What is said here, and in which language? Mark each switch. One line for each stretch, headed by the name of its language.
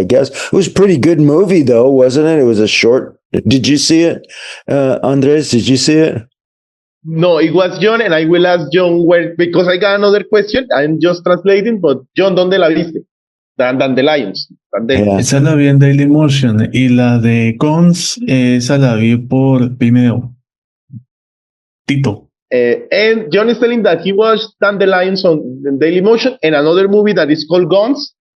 English: I guess it was a pretty good movie, though, wasn't it? It was a short. Did you see it, Andres? Did you see it? No, it was Jhon, and I will ask Jhon where, because I got another question. I'm just translating, but Jhon,
Spanish: ¿dónde la viste?
English: Dandelions. Yeah.
Spanish: Esa la vi en Dailymotion y la de Cons, esa la vi por Vimeo. Tito.
English: And Jhon is telling that he watched Dandelions on Dailymotion and another movie that is called Guns.